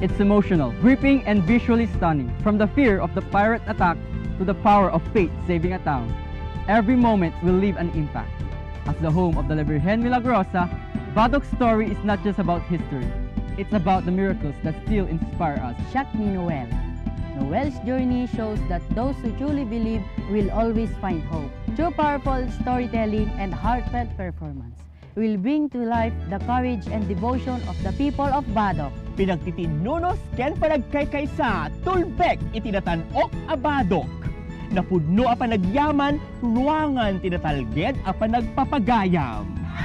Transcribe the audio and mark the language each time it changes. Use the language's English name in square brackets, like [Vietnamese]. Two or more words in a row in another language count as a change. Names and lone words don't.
[English] It's emotional, gripping, and visually stunning. From the fear of the pirate attack to the power of faith saving a town, every moment will leave an impact. As the home of the La Virgen Milagrosa, Badok's story is not just about history. It's about the miracles that still inspire us. [Iloko] Siak ni Noel. [English] Noel's journey shows that those who truly believe will always find hope. Through powerful storytelling and heartfelt performance, will bring to life the courage and devotion of the people of Badok. [Iloko] Pinagtitinnunos ken panagkaykaysa, tulbek itinatanok a Badok. Napudno a panagyaman, ruangan tinatalged a panagpapagayam.